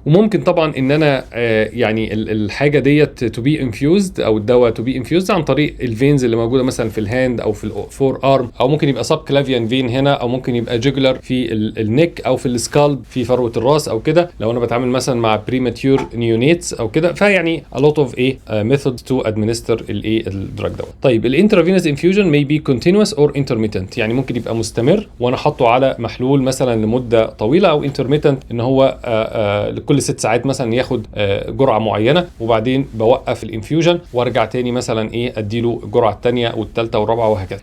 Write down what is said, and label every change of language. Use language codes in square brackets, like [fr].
[ar] وممكن طبعا ان انا يعني الحاجه ديت تو بي انفيوزد او الدواء تو بي انفيوزد عن طريق الفينز اللي موجوده مثلا في الهاند او في الفور ارم، او ممكن يبقى سب كلافيان فين هنا، او ممكن يبقى جوجلر في النك او في السكالب في فروه الراس او كده، لو انا بتعامل مثلا مع بريماتيور نيونيتس او كده. [en] فيعني a lot of methods to administer الدراج دوت. [ar] طيب الانترافينوس انفيوجن [en] may be continuous or intermittent، [ar] يعني ممكن يبقى مستمر وانا حاطه على محلول مثلا لمده طويله، او intermittent ان هو لكل 6 ساعات مثلا ياخد جرعه معينه وبعدين بوقف الانفيوجن وارجع تاني مثلا اديله الجرعه الثانيه والثالثه والرابعه وهكذا.